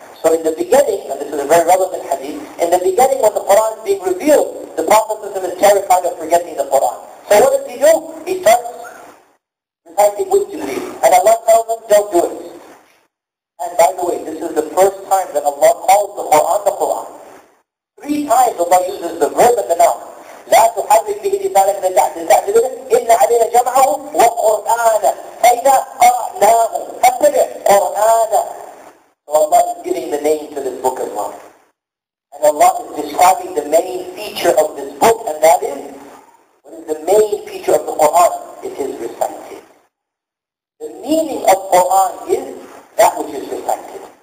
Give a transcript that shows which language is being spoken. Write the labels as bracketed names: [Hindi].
[English] So in the beginning, and this is a very relevant hadith, in the beginning when the Quran is being revealed, the Prophet is terrified of forgetting the Quran. So what does he do? He starts reciting with Jibreel. And Allah tells him, don't do it. And by the way, this is the first time that Allah calls the Quran. 3 times Allah uses the verb and the noun. [Arabic] لا تحرك به لسانك لتعجل به إن علينا جمعه وقرآنه فإذا قرأناه فاتبع قرآنه. [English] So Allah is giving the name to this book as well. And Allah is describing the main feature of this book, and that is, what is the main feature of the Quran? It is recited. The meaning of Quran is that which is recited.